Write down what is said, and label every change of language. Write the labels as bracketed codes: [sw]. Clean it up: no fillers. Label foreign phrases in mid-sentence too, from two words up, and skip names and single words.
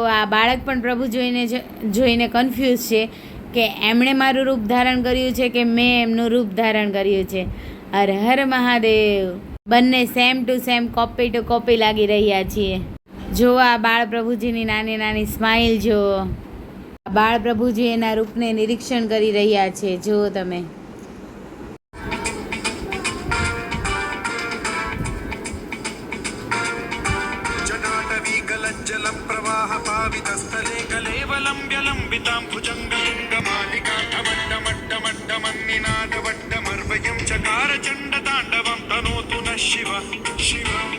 [gu] આ બાળક પણ પ્રભુ જોઈને કન્ફ્યુઝ છે કે એમણે મારું રૂપ ધારણ કર્યું છે કે મેં એમનું રૂપ ધારણ કર્યું છે. હર હર મહાદેવ. બંને [en] same to same, copy to copy [gu] લાગી રહ્યા છીએ. જો આ બાળપ્રભુજીની નાની નાની સ્માઇલ જો. બાળપ્રભુજી એના રૂપને નિરીક્ષણ કરી રહ્યા છે. જુઓ તમે. [sa] जटाटवी गलज्जल प्रवाह पावित स्थले कलेवलंब्य लंबितां भुजंगलिंगमालिका वड्डमड्डमड्डमन्निनादवड्डमर्वयं चकार चण्डताण्डवं तनोतु नः शिव शिव